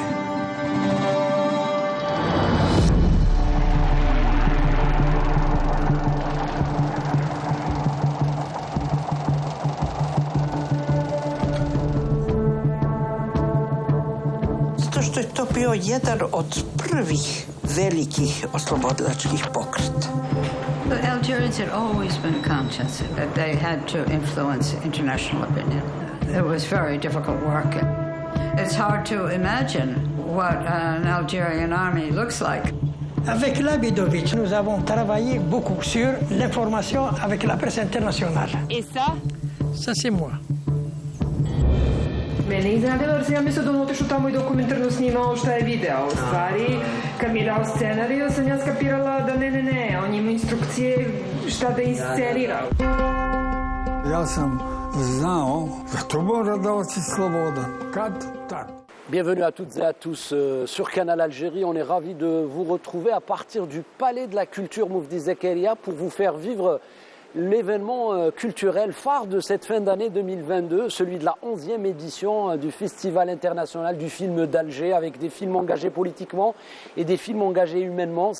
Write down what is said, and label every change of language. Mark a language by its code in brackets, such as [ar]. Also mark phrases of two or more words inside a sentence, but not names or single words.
[sr] Zato što je to bio jedan od prvih velikih oslobodilačkih pokreta. [en] The Algerians had always been conscious that they had to influence international opinion. It was very difficult work. It's hard to imagine what an Algerian army looks like. [fr] Avec Labidovic, nous avons travaillé beaucoup sur l'information avec la presse internationale. Et ça? Ça, c'est moi. [sr] Mene je iznenadilo jer sam ja mislila da on otišao tamo i dokumentarno snimao šta je video. U stvari, kad mi je dao scenariju, sam ja skapirala da ne, on ima instrukcije šta da inscenira. Ja sam znao da to mora da oci slobodan. Kad? Tak. [fr] Bienvenue à toutes et à tous sur Canal Algérie. On est ravis de vous retrouver à partir du Palais de la Culture Moufdi Zakaria pour vous faire vivre l'événement culturel phare de cette fin d'année 2022, celui de la 11e édition du Festival international du film d'Alger, avec des films engagés politiquement et des films engagés humainement.